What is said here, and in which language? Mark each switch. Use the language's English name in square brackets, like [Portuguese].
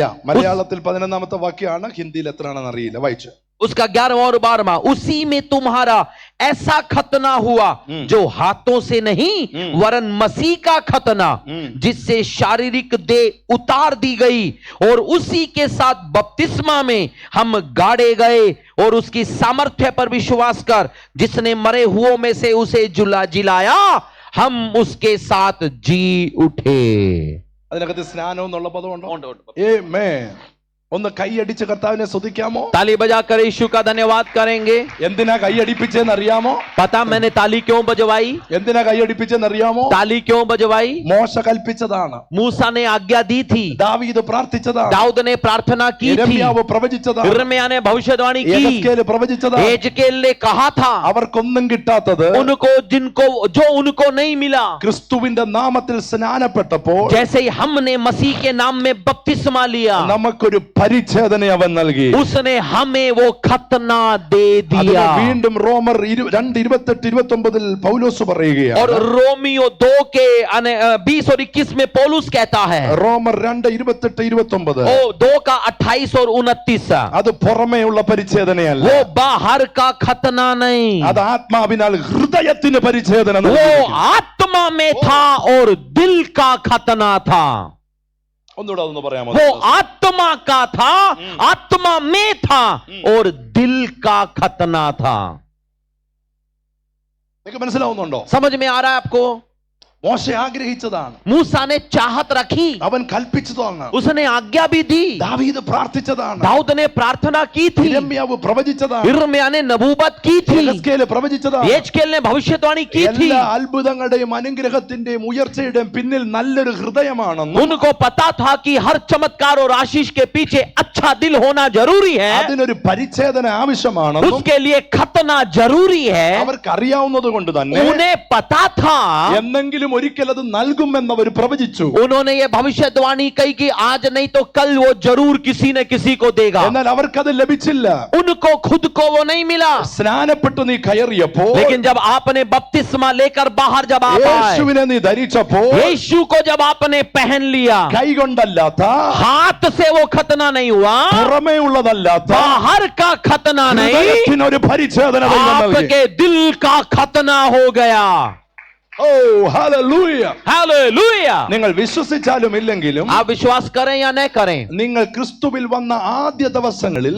[Malayalam] മലയാളത്തിൽ 11ാമത്തെ വാക്യമാണ്, ഹിന്ദിയിൽ എത്രയാണെന്ന് അറിയില്ല, വായിച്ചു. [Hindi] उसका 11वां और 12वां, उसी में तुम्हारा ऐसा खतना हुआ जो हाथों से नहीं वरन मसीह का खतना, जिससे शारीरिक देह उतार दी गई और उसी के साथ बपतिस्मा में हम गाड़े गए और उसकी सामर्थ्य पर विश्वास कर जिसने मरे हुओं में से उसे जिलाया, हम उसके साथ जी उठे. [Malayalam] അതിനകത്ത് സ്നാനം എന്നുള്ള പദമുണ്ടോ? ആമേൻ. ഒന്ന് കൈയടിച്ച് കർത്താവിനെ സ്തുതിക്കാമോ? [Hindi] ताली बजाकर यीशु का धन्यवाद करेंगे। [Malayalam] എന്തിനാ കൈയടിപ്പിച്ചെന്ന് അറിയാമോ? [Hindi] पता मैंने ताली क्यों बजवाई? [Malayalam] എന്തിനാ കൈയടിപ്പിച്ചെന്ന് അറിയാമോ? [Hindi] ताली क्यों बजवाई? [Malayalam] മോശ കൽപ്പിച്ചതാണ്, [Hindi] मूसा ने आज्ञा दी थी, [Malayalam] ദാവീദ് പ്രാർത്ഥിച്ചതാണ്, [Hindi] दाऊद ने प्रार्थना की थी, [Malayalam] യിരെമ്യാവ് പ്രവചിച്ചതാണ്, [Hindi] यिर्मयाह ने भविष्यवाणी की, [Malayalam] യെഹെസ്കേൽ പ്രവചിച്ചതാണ്. [Hindi] एजकेल ने कहा था, [Malayalam] അവർക്കൊന്നും കിട്ടാത്തത് [Hindi] उनको उनको नहीं मिला। [Malayalam] ക്രിസ്തുവിന്റെ നാമത്തിൽ സ്നാനപ്പെട്ടപ്പോൾ [Hindi] जैसे ही हमने मसीह के नाम में बपतिस्मा लिया, [Malayalam] നമുക്കൊരു പരിച്ഛേദന അവൻ നൽകി. [Hindi] उसने हमें वो खतना दे [Malayalam] അതിന് [Hindi] दिया। [Malayalam] വീണ്ടും റോമർ 2:28-29 പൗലോസ് [Hindi] और [Malayalam] പറയുകയാണ്. [Hindi] रोमियो 2 के 20 और 21 में पौलुस कहता है, [Malayalam] റോമർ 2:28-29 [Hindi] ओ 2 का 28 और 29, [Malayalam] അത് പുറമേയുള്ള പരിച്ഛേദനയല്ല, [Hindi] वो बाहर का खतना नहीं, [Malayalam] അത് ആത്മാവിനാൽ ഹൃദയത്തിന് പരിച്ഛേദന [Hindi] वो [Malayalam] നൽകിയിരിക്കുന്നു. [Hindi] आत्मा में था और दिल का खतना था। [Malayalam] ഒന്നുകൂടെ അതൊന്ന് പറയാമോ? [Hindi] वो आत्मा का था, आत्मा में था और दिल का खतना था। [Malayalam] നിങ്ങൾക്ക് മനസ്സിലാവുന്നുണ്ടോ? [Hindi] समझ में आ रहा है आपको? [Malayalam] മോശ ആഗ്രഹിച്ചതാണ്, [Hindi] मूसा ने चाहत रखी, [Malayalam] അവൻ കൽപ്പിച്ചതാണ്, [Hindi] उसने आज्ञा भी दी, [Malayalam] ദാവീദ് പ്രാർത്ഥിച്ചതാണ്, [Hindi] दाऊद ने प्रार्थना की थी, [Malayalam] യിരെമ്യാവ് പ്രവചിച്ചതാണ്, [Hindi] यिर्मयाह ने नबूवत की थी, [Malayalam] യെഹെസ്കേൽ പ്രവചിച്ചതാണ്. [Hindi] एजकेल ने भविष्यवाणी की थी। [Malayalam] എല്ലാ അത്ഭുതങ്ങളുടെയും അനുഗ്രഹത്തിന്റെയും ഉയർച്ചയുടെയും പിന്നിൽ നല്ലൊരു ഹൃദയമാണെന്നും [Hindi] उनको पता था कि हर चमत्कार और आशीष के पीछे अच्छा दिल होना जरूरी है, [Malayalam] അതിനൊരു പരിച്ഛേദന ആവശ്യമാണെന്നും [Hindi] उसके लिए खतना जरूरी है। [Malayalam] അവർക്ക് അറിയാവുന്നത് കൊണ്ട് തന്നെ [Hindi] उन्हें पता था, [Malayalam] എന്നെങ്കിലും ഒരിക്കൽ അത് നൽകുമെന്ന് അവർ പ്രവചിച്ചു. [Hindi] उन्होंने ये भविष्यवाणी कही कि आज नहीं तो कल वो जरूर किसी न किसी को देगा, [Malayalam] എന്നാൽ അവർക്കത് ലഭിച്ചില്ല. [Hindi] उनको खुद को वो नहीं मिला। [Malayalam] സ്നാനപ്പെട്ടു നീ കയറിയപ്പോൾ, [Hindi] लेकिन जब आपने बपतिस्मा लेकर बाहर जब आप आए, [Malayalam] യേശുവിനെ നീ ധരിച്ചപ്പോൾ, [Hindi] यीशु को जब आपने पहन लिया, [Malayalam] കൈകൊണ്ടല്ലാത്ത, [Hindi] हाथ से वो खतना नहीं हुआ, [Malayalam] പുറമേ ഉള്ളതല്ലാത്ത [Hindi] बाहर का खतना नहीं, [Malayalam] ഹൃദയത്തിനൊരു പരിച്ഛേദന ദൈവം നൽകി. [Hindi] आपके दिल का खतना हो गया। [Malayalam] ഓ ഹല്ലേലൂയ. [Hindi] हालेलुया। [Malayalam] നിങ്ങൾ വിശ്വസിച്ചാലും ഇല്ലെങ്കിലും [Hindi] आप विश्वास करें या न करें, [Malayalam] നിങ്ങൾ ക്രിസ്തുവിൽ വന്ന ആദ്യ ദിവസങ്ങളിൽ